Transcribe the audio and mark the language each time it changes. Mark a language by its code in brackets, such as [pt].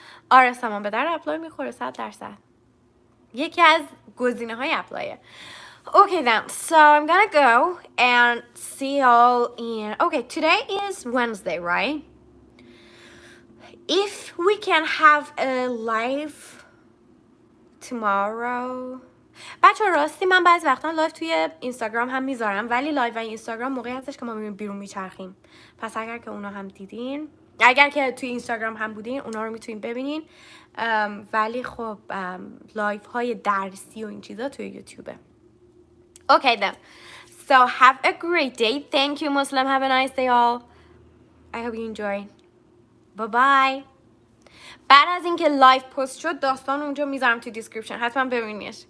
[fa] آره سامان به در اپلای میخوره 100%. یکی از گزینه های اپلایه. [en] Okay then, so I'm gonna go and see y'all in... Okay, today is Wednesday, right? If we can have a live tomorrow... [fa] بچه راستی من بعضی وقتا لایو توی اینستاگرام هم میذارم، ولی لایو و اینستاگرام موقعی هستش که ما میریم بیرون میچرخیم. پس اگر که اونا هم دیدین، اگر که توی اینستاگرام هم بودین اونا رو میتونین ببینین، ولی خب لایو های درسی و این چیزا توی یوتیوبه. [en] Okay then, so have a great day. Thank you Muslim, have a nice day all. I hope you enjoy. Bye bye. [fa] بعد از اینکه لایو پست شد داستان اونجا میذارم تو دیسکریپشن، حتما ببینیش.